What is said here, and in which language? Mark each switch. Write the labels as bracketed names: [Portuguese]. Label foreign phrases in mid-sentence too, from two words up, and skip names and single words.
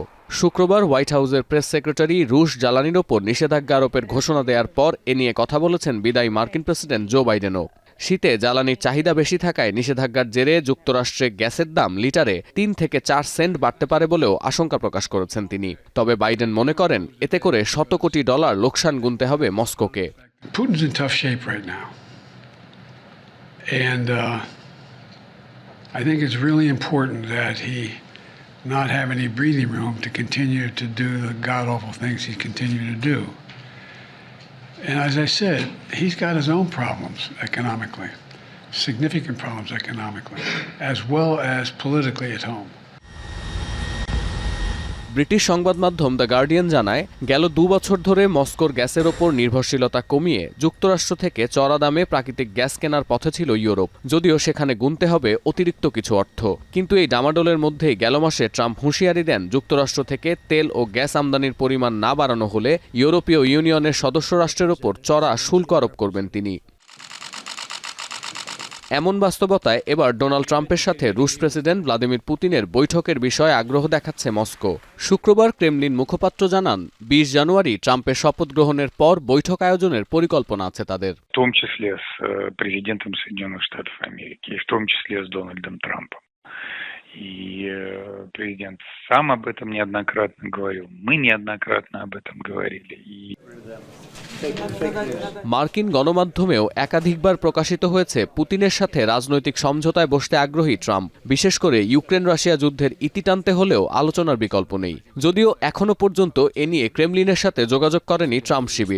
[Bangla] শুক্রবার হোয়াইট হাউসের প্রেস সেক্রেটারি রুশ জ্বালানির ওপর নিষেধাজ্ঞা আরোপের ঘোষণা দেওয়ার পর এ নিয়ে কথা বলেছেন বিদায়ী মার্কিন প্রেসিডেন্ট জো বাইডেনও। শীতে জ্বালানির চাহিদা বেশি থাকায় নিষেধাজ্ঞার জেরে যুক্তরাষ্ট্রে গ্যাসের দাম লিটারে ৩ থেকে ৪ সেন্ট বাড়তে পারে বলেও আশঙ্কা প্রকাশ করেছেন তিনি। তবে বাইডেন মনে করেন, এতে করে শত কোটি ডলার লোকসান গুনতে হবে মস্কোকে। [English] Putin's in tough shape right now. And I think it's really important that he not have any breathing room to continue to do the god-awful things he's continuing to do. And as I said, he's got his own problems economically, significant problems economically, as well as politically at home. [Bangla] ব্রিটিশ সংবাদ মাধ্যম দ্য গার্ডিয়ান জানায়, গেল ২ বছর ধরে মস্কোর গ্যাসের ওপর নির্ভরশীলতা কমিয়ে যুক্তরাষ্ট্র থেকে চড়া দামে প্রাকৃতিক গ্যাস কেনার পথে ছিল ইউরোপ। যদিও সেখানে গুনতে হবে অতিরিক্ত কিছু অর্থ। কিন্তু এই ডামাডোলের মধ্যেই গেল মাসে ট্রাম্প হুঁশিয়ারি দেন, যুক্তরাষ্ট্র থেকে তেল ও গ্যাস আমদানির পরিমাণ না বাড়ানো হলে ইউরোপীয় ইউনিয়নের সদস্য রাষ্ট্রের ওপর চড়া শুল্ক আরোপ করবেন তিনি। এমন বাস্তবতায় এবার ডোনাল্ড ট্রাম্পের সাথে রুশ প্রেসিডেন্ট ভ্লাদিমির পুতিনের বৈঠকের বিষয়ে আগ্রহ দেখাচ্ছে মস্কো। শুক্রবার ক্রেমলিন মুখপাত্র জানান, ২০ জানুয়ারি ট্রাম্পের শপথ গ্রহণের পর বৈঠক আয়োজনের পরিকল্পনা আছে তাদের। [Russian] В том числе с президентом Соединенных Штатов Америки, и в том числе с Дональдом Трампом. И президент сам об этом неоднократно говорил. Мы неоднократно об этом говорили. [Bangla] মার্কিন গণমাধ্যমেও একাধিকবার প্রকাশিত হয়েছে, পুতিনের সাথে রাজনৈতিক সমঝোতায় বসতে আগ্রহী ট্রাম্প। বিশেষ করে ইউক্রেন রাশিয়া যুদ্ধের ইতি টানতে হলেও আলোচনার বিকল্প নেই। যদিও এখনো পর্যন্ত এ নিয়ে ক্রেমলিনের সাথে যোগাযোগ করেনি ট্রাম্প শিবির।